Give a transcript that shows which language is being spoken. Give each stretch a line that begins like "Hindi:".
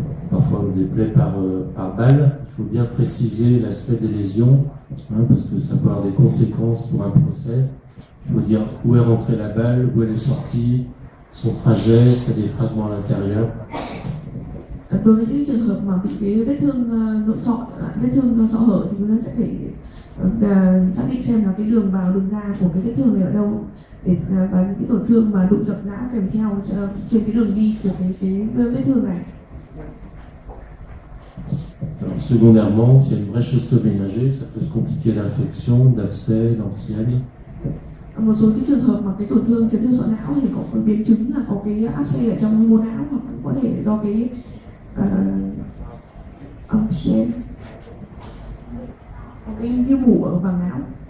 French: Parfois des plaies par balle, il faut bien préciser l'aspect des lésions, parce que ça peut avoir des conséquences pour un procès. Il faut dire où est rentrée la balle, où elle est sortie, son trajet, s'il y a des fragments à l'intérieur.
Vietnamese: Đối với những trường hợp mà bị cái vết thương sọ hở thì chúng ta sẽ phải xác định xem là cái đường vào đường ra của cái vết thương này ở đâu và những cái tổn thương mà đụng dập não kèm theo trên cái đường đi của cái vết thương này.
French: Alors, secondairement, s'il y a une brèche osteoménagée, ça peut se compliquer d'infection, d'abcès, d'emphysème.
Vietnamese: Một số cái trường hợp mà cái tổn thương chấn thương sọ não thì có biến chứng là có cái áp xe ở trong mô não hoặc có thể do cái emphysème, có cái viêm mủ ở màng não.